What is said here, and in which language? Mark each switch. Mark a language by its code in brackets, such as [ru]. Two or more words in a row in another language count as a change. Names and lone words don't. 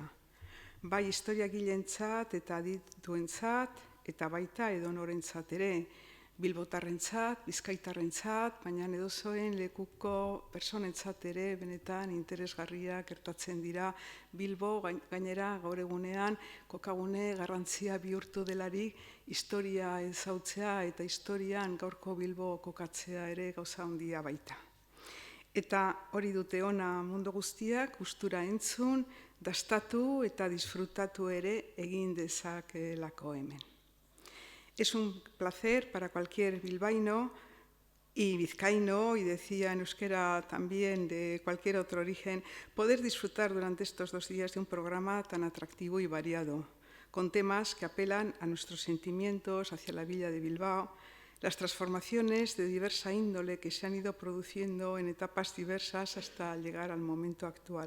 [eu] Bai historiagilentzat eta adituentzat eta baita edonorentzat ere, bilbotarrentzat, bizkaitarrentzat, baina edozoen lekuko personentzat ere benetan interesgarria gertatzen dira Bilbo gainera gaur egunean kokagune garrantzia bihurtu delarik historia ezautzea eta historian gaurko Bilbo kokatzea ere gauza handia baita. Eta hori dute ona mundu guztiak, gustura entzun, dastatu eta disfrutatu ere egin dezakelako hemen. [es] Es un placer para cualquier bilbaíno y vizcaíno, y decía en euskera también de cualquier otro origen, poder disfrutar durante estos 2 días de un programa tan atractivo y variado, con temas que apelan a nuestros sentimientos hacia la villa de Bilbao, las transformaciones de diversa índole que se han ido produciendo en etapas diversas hasta llegar al momento actual.